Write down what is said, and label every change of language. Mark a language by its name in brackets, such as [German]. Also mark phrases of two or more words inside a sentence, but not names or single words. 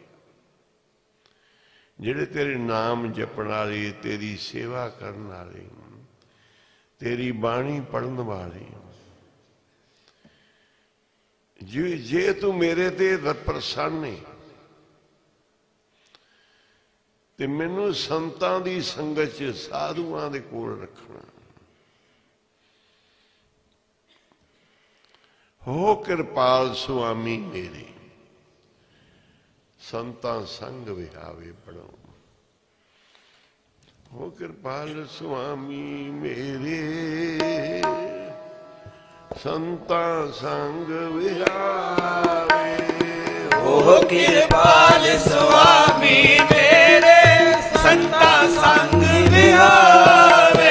[Punjabi] ਜਿਹੜੇ ਤੇਰੇ ਨਾਮ ਜਪਣ ਵਾਲੇ, ਤੇਰੀ ਸੇਵਾ ਕਰਨ ਵਾਲੇ, ਤੇਰੀ ਬਾਣੀ ਪੜ੍ਹਨ ਵਾਲੇ, ਜੇ ਤੂੰ ਮੇਰੇ ਤੇ ਪ੍ਰਸੰਨ ਹੈਂ ਤੇ ਮੈਨੂੰ ਸੰਤਾਂ ਦੀ ਸੰਗਤ 'ਚ ਸਾਧੂਆਂ ਦੇ ਕੋਲ ਰੱਖਣਾ। हो कृपाल स्वामी मेरे संतां संग विहावे। पढ़ो, हो कृपाल स्वामी मेरे संतां संग विहावे। हो कृपाल स्वामी मेरे संतां संग विहावे।